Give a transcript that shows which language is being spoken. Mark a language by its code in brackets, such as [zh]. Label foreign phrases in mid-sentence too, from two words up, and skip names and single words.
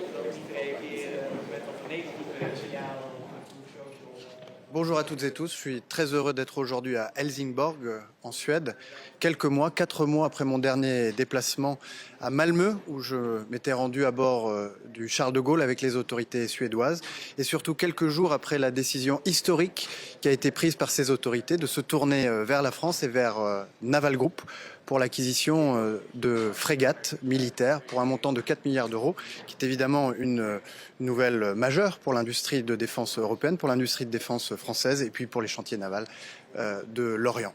[nl] niet reageren met wat negatieve signalen op social. [fr] Bonjour à toutes et tous, je suis très heureux d'être aujourd'hui à Helsingborg, en Suède, quelques mois, 4 mois après mon dernier déplacement à Malmö, où je m'étais rendu à bord du Charles de Gaulle avec les autorités suédoises, et surtout quelques jours après la décision historique qui a été prise par ces autorités de se tourner vers la France et vers Naval Group pour l'acquisition de frégates militaires pour un montant de 4 milliards d'euros, qui est évidemment une nouvelle majeure pour l'industrie de défense européenne, pour l'industrie de défense française et puis pour les chantiers navals de l'Orient.